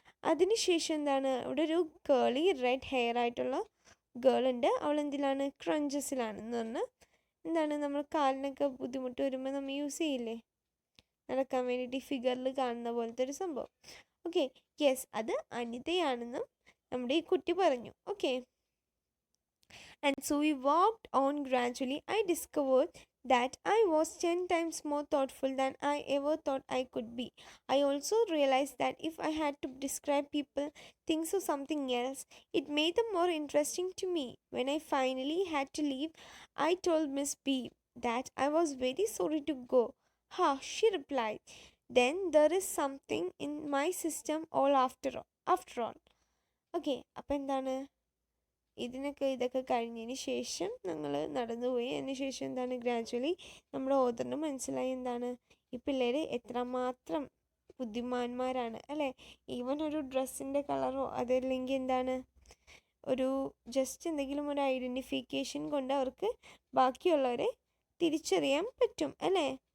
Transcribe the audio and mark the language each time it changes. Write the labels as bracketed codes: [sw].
[ml] അതിനുശേഷം എന്താണ്, ഇവിടെ ഒരു കേളി റെഡ് ഹെയർ ആയിട്ടുള്ള ഗേൾ ഉണ്ട്, അവൾ എന്തിലാണ്, ക്രഞ്ചസിലാണെന്ന് പറഞ്ഞാൽ എന്താണ് നമ്മൾ കാലിനൊക്കെ ബുദ്ധിമുട്ട് വരുമ്പോൾ നമ്മൾ യൂസ് ചെയ്യില്ലേ നടക്കാൻ വേണ്ടിയിട്ട്, ഈ ഫിഗറിൽ കാണുന്ന പോലത്തെ ഒരു സംഭവം. ഓക്കെ, യെസ് അത് അനിതയാണെന്നും നമ്മുടെ ഈ കുട്ടി പറഞ്ഞു. [en] Okay, and so we walked on gradually. I discovered that I was 10 times more thoughtful than I ever thought I could be. I also realized that if I had to describe people, things, or something else, it made them more interesting to me. When I finally had to leave, I told Miss B that I was very sorry to go. Ha, she replied. Then there is something in my system all after all. [ml] Okay, അപ്പം എന്താണ് ഇതൊക്കെ കഴിഞ്ഞതിന് ശേഷം ഞങ്ങൾ നടന്നുപോയി. അതിന് ശേഷം എന്താണ് ഗ്രാജുവലി നമ്മുടെ ഓതറിന് മനസ്സിലായി എന്താണ് ഈ പിള്ളേർ എത്രമാത്രം ബുദ്ധിമാന്മാരാണ് അല്ലേ. ഈവൻ ഒരു ഡ്രസ്സിൻ്റെ കളറോ അതല്ലെങ്കിൽ എന്താണ് ഒരു ജസ്റ്റ് എന്തെങ്കിലും ഒരു ഐഡൻറ്റിഫിക്കേഷൻ കൊണ്ട് അവർക്ക് ബാക്കിയുള്ളവരെ തിരിച്ചറിയാൻ പറ്റും അല്ലേ.